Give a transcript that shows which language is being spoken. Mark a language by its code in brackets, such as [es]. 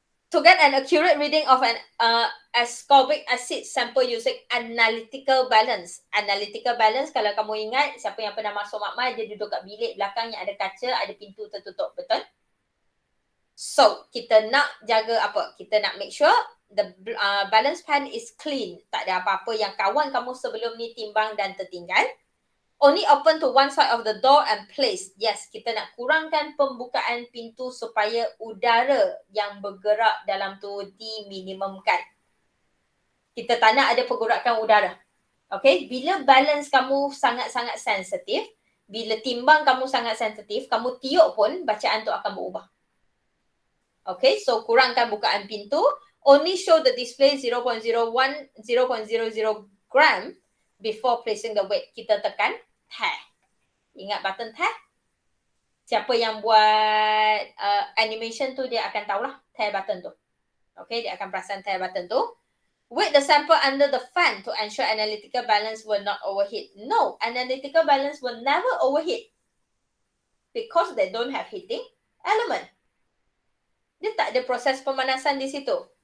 [en] To get an accurate reading of an ascorbic acid sample using analytical balance. [ms] Analytical balance, kalau kamu ingat, siapa yang pernah masuk makmal, dia duduk kat bilik belakang yang ada kaca, ada pintu tertutup. Betul? So, kita nak jaga apa? Kita nak [en] make sure the balance pan is clean. [ms] Tak ada apa-apa yang kawan kamu sebelum ni timbang dan tertinggal. [en] Only open to one side of the door and place. [ms] Yes, kita nak kurangkan pembukaan pintu supaya udara yang bergerak dalam tu diminimumkan. Kita tak nak ada pergerakan udara. Okay, bila balance kamu sangat-sangat sensitif, bila timbang kamu sangat sensitif, kamu tiup pun bacaan tu akan berubah. [en] Okay, so [ms] kurangkan bukaan pintu. [en] Only show the display 0.01, 0.00 gram before placing the weight. [ms] Kita tekan tab. Ingat button tab? Siapa yang buat animation tu dia akan tahulah tab button tu. [en] Okay, [ms] dia akan perasan tab button tu. [en] Weight the sample under the fan to ensure analytical balance will not overheat. No, analytical balance will never overheat because they don't have heating element. [ms] Dia tak ada proses pemanasan di situ.